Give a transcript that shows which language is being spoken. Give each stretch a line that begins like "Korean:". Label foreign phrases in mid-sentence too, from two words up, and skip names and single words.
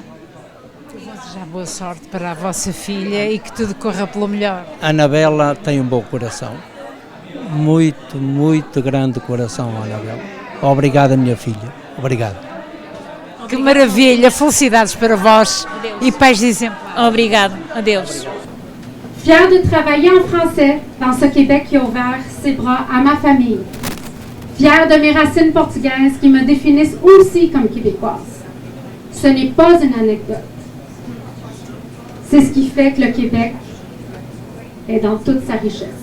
Portuguese: Já boa sorte para a vossa filha e que tudo corra pelo melhor. A Anabela tem um bom coração, muito, muito grande coração, a Anabela. Obrigada, minha filha, obrigado. Que maravilha, felicidades para vós. Adeus. E pais de exemplo. Obrigado, adeus.
French: Fière de travailler en français dans ce Québec qui a ouvert ses bras à ma famille. Fière de mes racines portugaises qui me définissent aussi comme québécoise. Ce n'est pas une anecdote. C'est ce qui fait que le Québec est dans toute sa richesse.